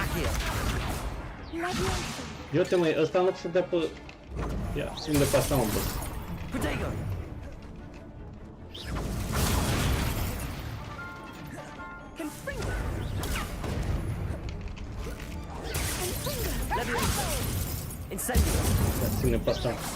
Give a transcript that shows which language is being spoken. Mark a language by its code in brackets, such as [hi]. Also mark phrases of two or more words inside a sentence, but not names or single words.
[ro] Accio. Leviosa. Eu te măi, ăsta nu se dea pe... Ia, prinde pe asta, mă, boss. Protego. Levioso. Incendio. Ia, ține pe asta.